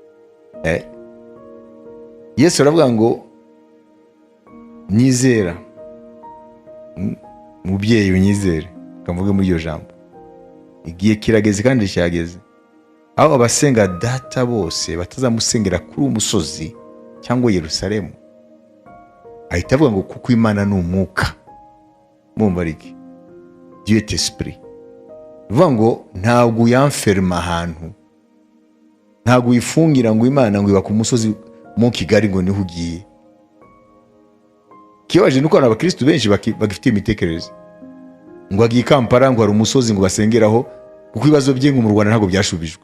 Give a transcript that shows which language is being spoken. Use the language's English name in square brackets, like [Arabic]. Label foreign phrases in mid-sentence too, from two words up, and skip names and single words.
[Kinyarwanda] Yesu aravuga ngo nyizera, mubyeyi unyizere, kavuge muri iryo jambo. Igihe kirageze kandi cyageze aho abasenga Data bose batazamusengera kuri umusozi cyangwa Yerusalemu. Ahita avuga ngo kuko Imana ni umwuka. Mumva iki? [French] Dieu est esprit. [Kinyarwanda] Uvuga ngo ntabwo yanferma ahantu, ntabwo yifungira ngo Imana ngo iba ku musozi mu Kigali ngo niho ugiye. Kibaje nuko abakristo benshi bagifite imitekerereze ngo agiye Kampala ngo hari umusozi ngo basengeraho, kuko ibibazo bye ngo mu Rwanda ntabwo byashubijwe.